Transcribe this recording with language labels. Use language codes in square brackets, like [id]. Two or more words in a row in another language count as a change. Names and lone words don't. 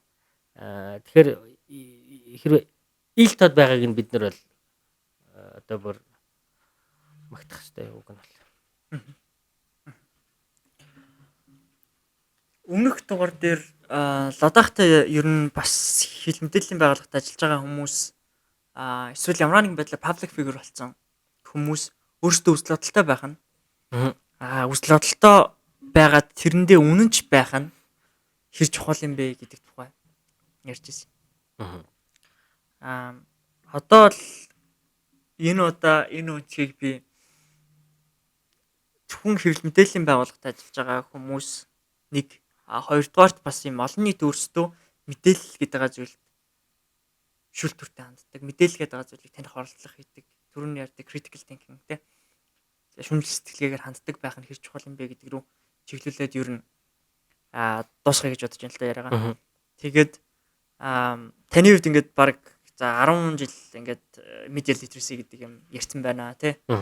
[mn] Тэгэхээр хэрвээ ил тод байгааг нь бид нар бол одоо бүр магтах хэрэгтэй үг нь бол. Өмнөх дугаар дээр Ладахтай ер нь бас хил мэдээллийн байгууллагад ажиллаж байгаа хүмүүс эсвэл ямар нэгэн байдлаар [en] public figure [mn] болсон хүмүүс өөрсдөө үзэл бодолтой байх нь үзэл бодолтой байгаад тэрэндээ үнэнч байх нь хэр чухал юм бэ гэдэг тухай ярьж ирсэн. Одоо л энэ үнцгийг би зөвхөн хэвлэл мэдээллийн байгууллагад ажиллаж байгаа хүмүүс нэг хоёрдугаарт бас юм олон нийт өөрсдөө мэдээлэл гэдэг зүйлд шүлтүртэй ханддаг. Мэдээлэл гэдэг зүйлийг таних оролдлого хийдэг. Түрүүний ярьдаг [en] critical thinking [mn] тий. Шүмжил сэтгэлгээгээр ханддаг байх нь хэр чухал юм бэ гэдэг рүү чиглүүлээд ер нь дуусгая гэж бодож байна л да яриагаа. Тэгээд таны хувьд ингээд баг за 10 жил ингээд [en] media literacy [mn] гэдэг юм ярьсан байна тий.